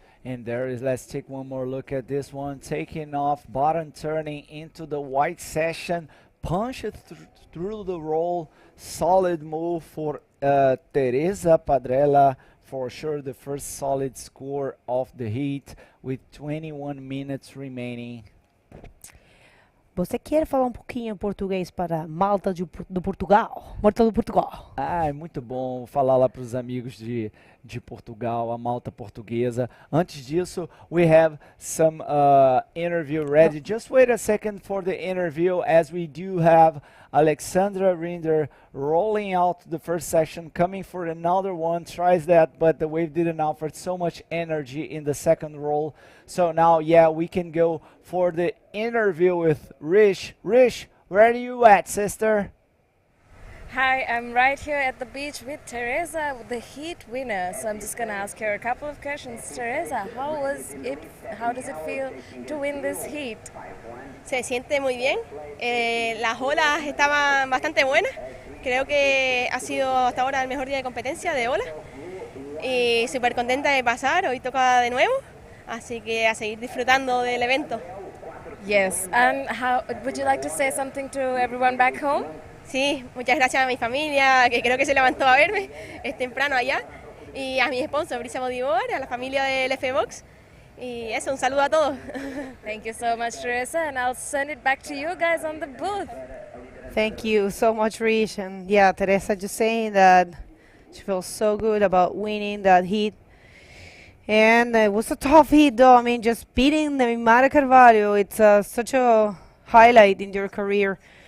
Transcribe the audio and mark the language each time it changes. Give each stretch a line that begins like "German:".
English: And there is, let's take one more look at this one. Taking off, bottom turning into the white session. Punch it through the roll. Solid move for Teresa Padrella. For sure, the first solid score of the heat with 21 minutes remaining.
Portuguese: Você quer falar um pouquinho em português para Malta do Portugal? Malta do Portugal. Ah, é muito bom falar lá para os amigos de Portugal, a malta portuguesa. Antes disso,
English: we have some interview ready. Just wait a second for the interview, as we do have Alexandra Rinder rolling out the first section, coming for another one, tries that, but the wave didn't offer so much energy in the second roll. So now, yeah, we can go for the interview with Rish. Rish, where are you at, sister? Hi, I'm right here at the beach with Teresa, the heat winner. So I'm just gonna ask her a couple of questions. Teresa, how was it? How does it feel to win this heat?
Spanish: Se siente muy bien, las olas estaban bastante buenas, creo que ha sido hasta ahora el mejor día de competencia de olas y súper contenta de pasar, hoy toca de nuevo, así que a seguir disfrutando del evento.
English: Yes, and how would you like to say something to everyone back home?
Spanish: Sí, muchas gracias a mi familia, que creo que se levantó a verme, es temprano allá, y a mi sponsor, Brisa Bodyboard, a la familia del F-Box, y eso, un saludo a todos.
English: Thank you so much, Teresa, and I'll send it back to you guys on the booth. Thank you so much, Rich. And yeah, Teresa just saying that she feels so good about winning that heat. And it was a tough heat, though. I mean, just beating the Mara Carvalho, it's such a highlight in your career.